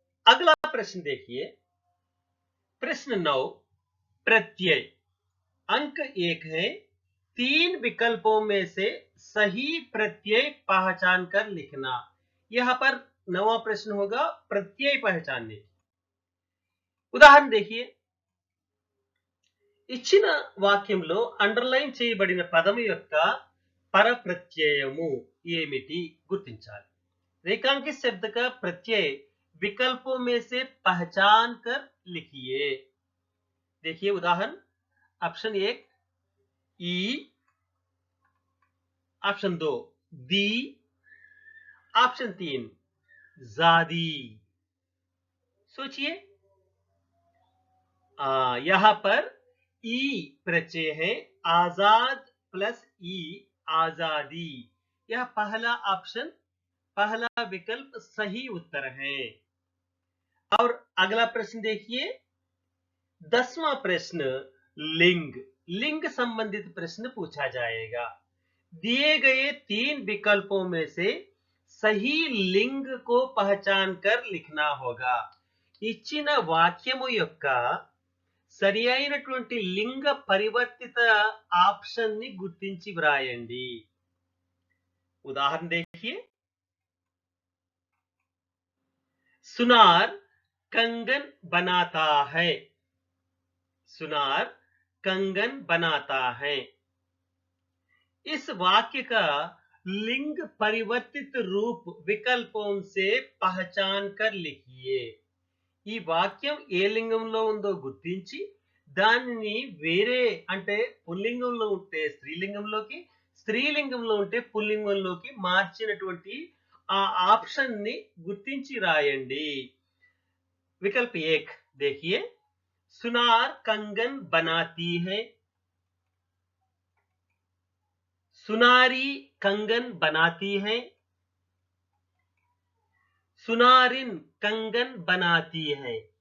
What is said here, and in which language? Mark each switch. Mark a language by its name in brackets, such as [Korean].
[Hindi] अगला प्रश्न देखिए। प्रश्न 9 प्रत्यय। अंक 1 है। 3 विकल्पों में से सही प्रत्यय पहचान कर लिखना। यहां पर 9वां प्रश्न होगा प्रत्यय पहचानने। उदाहरण देखिए, [Telugu] ఇచ్చిన వాక్యంలో అండర్లైన్ చేయబడిన పదం యొక్క పరప్రత్యయము ఏమిటి గుర్తించాలి. [Hindi] रेखांकित शब्द का प्रत्यय विकल्पों में से पहचान कर लिखिए. देखिए उदाहरण, ऑप्शन 1 ई, ऑप्शन 2 दी, ऑप्शन 3 ज़ादी। सोचिए, यहां पर ई प्रत्यय है, आजाद प्लस ई, आजादी। यह पहला ऑप्शन, पहला विकल्प सही उत्तर है। और अगला प्रश्न देखिए, 10वां प्रश्न, लिंग, लिंग संबंधित प्रश्न पूछा जाएगा। दिए गए 3 विकल्पों में से सही लिंग को पहचान कर लिखना होगा। [Telugu] ఇచ్చిన వాక్యము యొక్క సరి అయినటువంటి లింగ పరివర్తిత ఆప్షన్ ని గుర్తించి వ్రాయండి। [Hindi] उदाहरण देखिए, सुनार कंगन बनाता है, सुनार कंगन बनाता है। इस वाक्य का लिंग परिवर्तित रूप विकल्पों से पहचान कर लिखिए। [Telugu] ఈ వాక్యం ఏ లింగంలో ఉందో గుర్తించి దానిని వేరే, అంటే పుల్లింగంలో ఉంటే స్త్రీలింగంలోకి, స్త్రీలింగంలో ఉంటే పుల్లింగంలోకి మార్చినటువంటి ఆ ఆప్షన్ ని గుర్తించి రాయండి। [Hindi] विकल्प 1 देखिए, सुनार कंगन बनाती है, सुनारी कंगन बनाती है, सुनारिन कंगन बनाती है।